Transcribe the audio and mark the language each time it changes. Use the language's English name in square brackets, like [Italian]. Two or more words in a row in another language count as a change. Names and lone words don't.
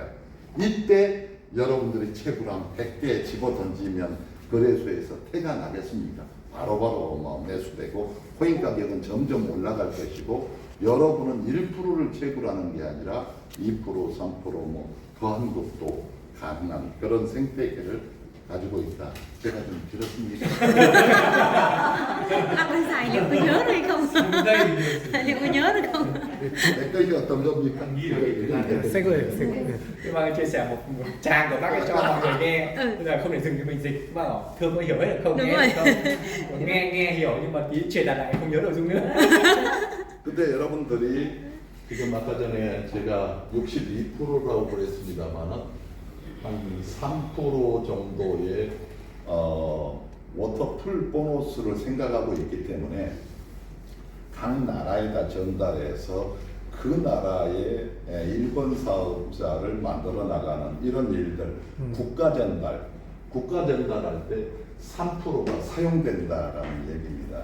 [Korean] 이때 여러분들이 채굴한 100개 집어 던지면 거래소에서 태가 나겠습니까? 바로바로 뭐 매수되고 코인 가격은 점점 올라갈 것이고 여러분은 1%를 채굴하는 게 아니라 2%, 3% 뭐 더한 것도 가능한 그런 생태계를 가지고 있다. 제가 좀 길었습니까? [Vietnamese] Anh phải xài liệu có nhớ hay không? Liệu có nhớ được không? [Korean] 댓글이 어떤 겁니까? 새 거예요, 새 거. [Vietnamese] Nhưng mà chia sẻ một trang của bác ấy cho mọi người nghe. Bây giờ không thể dừng cái mình dịch mà bảo Thương có hiểu hết được không? Đúng Nghe rồi. được không? Nghe hiểu nhưng mà tí truyền đạt lại không nhớ nội dung nữa. [Korean] 근데 여러분들이 지금 아까 전에 제가 62%라고 그랬습니다만은 한 3% 정도의 워터풀 보너스를 생각하고 있기 때문에 각 나라에다 전달해서 그 나라의 일본 사업자를 만들어 나가는 이런 일들 국가 전달할 때 3%가 사용된다라는 얘기입니다.